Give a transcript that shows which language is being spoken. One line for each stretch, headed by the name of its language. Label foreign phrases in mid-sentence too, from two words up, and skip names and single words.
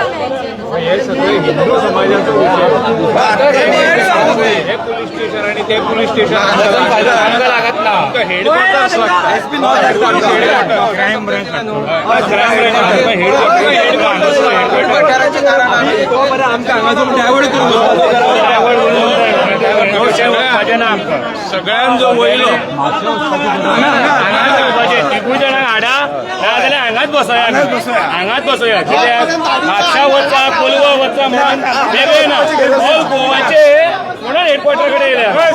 Marathi: हिंदू समाजाचं
Konkani: हे
English: police station
Konkani: आणि ते
English: police station
Konkani: लागत ना
English: crime branch
Konkani: सगळ्यांचो वयलो तिगूय जाणां हाडा नाजाल्यार हांगाच बसया हांगाच बसया कित्याक म्हापशा वचचा कोलवा वचचा म्हणून वेगळे ना ऑल गोवाचे म्हणून हेडक्वॉर्टर कडेन येयल्या